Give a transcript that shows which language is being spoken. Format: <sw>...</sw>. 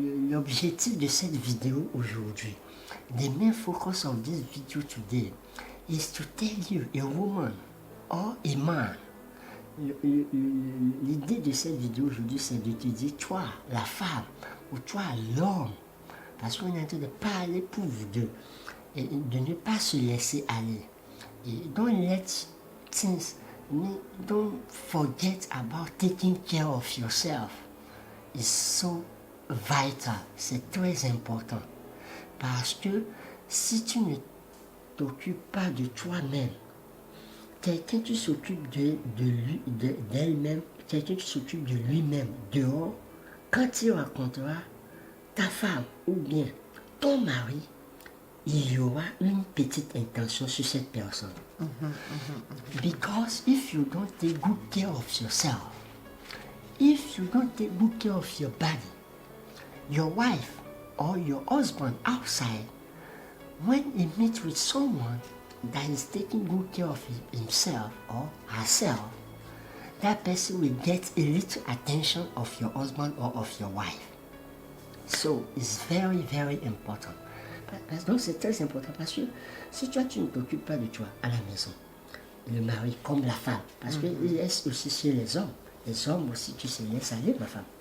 <fr>L'objectif de cette vidéo aujourd'hui,</fr> <en>the main focus of this video today is to tell you, a woman or a man.</en> <fr>L'idée de cette vidéo aujourd'hui, c'est de te dire, toi, la femme, ou toi, l'homme, parce qu'on est en train de parler pour vous deux, et de ne pas se laisser aller.</fr> <en>Et don't let things, don't forget about taking care of yourself. It's so vital,</en> <fr>c'est très important. Parce que si tu ne t'occupes pas de toi-même, quelqu'un qui s'occupe d'elle-même, quelqu'un qui s'occupe de lui-même dehors, quand il rencontrera ta femme ou bien ton mari, il y aura une petite intention sur cette personne.</fr> <en>Because if you don't take good care of yourself, if you don't take good care of your body, your wife or your husband outside, when he meets with someone that is taking good care of himself or herself, that person will get a little attention of your husband or of your wife. So it's very, very important.</en> <fr>Donc c'est très important parce que si toi tu ne t'occupes pas de toi à la maison, le mari comme la femme, parce qu'il laisse aussi chez les hommes aussi tu se laisses aller ma femme.</fr>